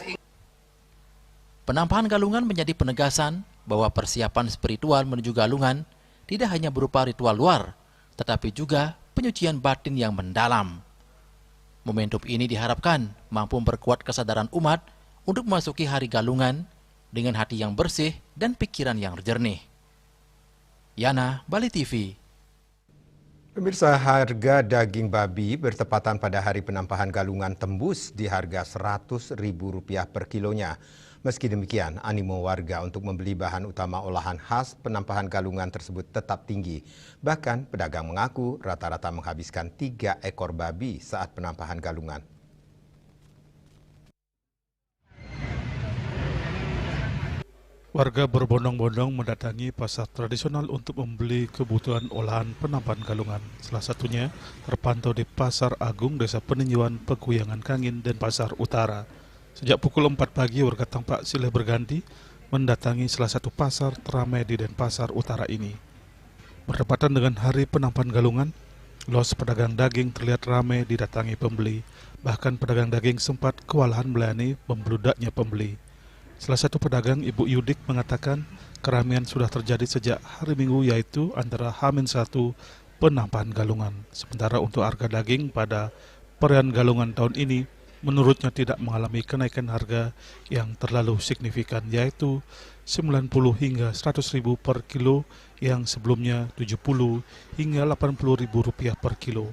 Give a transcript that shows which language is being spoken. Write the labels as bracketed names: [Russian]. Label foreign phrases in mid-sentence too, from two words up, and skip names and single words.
[Indonesian] Penampahan Galungan menjadi penegasan bahwa persiapan spiritual menuju Galungan tidak hanya berupa ritual luar, tetapi juga penyucian batin yang mendalam. Momentum ini diharapkan mampu memperkuat kesadaran umat untuk memasuki hari Galungan dengan hati yang bersih dan pikiran yang jernih. Yana, Bali TV. Pemirsa, harga daging babi bertepatan pada hari penampahan Galungan tembus di harga Rp100.000 per kilonya. Meski demikian, animo warga untuk membeli bahan utama olahan khas penampahan Galungan tersebut tetap tinggi. Bahkan pedagang mengaku rata-rata menghabiskan 3 ekor babi saat penampahan Galungan. Warga berbondong-bondong mendatangi pasar tradisional untuk membeli kebutuhan olahan penampahan Galungan. Salah satunya terpantau di Pasar Agung Desa Peninjauan Peguyangan Kangin dan Pasar Utara. Sejak pukul 4 pagi, warga tampak silih berganti mendatangi salah satu pasar teramai di Denpasar Utara ini. Bertepatan dengan hari penampahan Galungan, los pedagang daging terlihat ramai didatangi pembeli. Bahkan pedagang daging sempat kewalahan melayani membludaknya pembeli. Salah satu pedagang, Ibu Yudik, mengatakan keramaian sudah terjadi sejak hari Minggu, yaitu antara H-1 penampahan Galungan. Sementara untuk harga daging pada perayaan Galungan tahun ini, menurutnya tidak mengalami kenaikan harga yang terlalu signifikan, yaitu 90 hingga 100.000 per kilo yang sebelumnya 70 hingga 80.000 rupiah per kilo.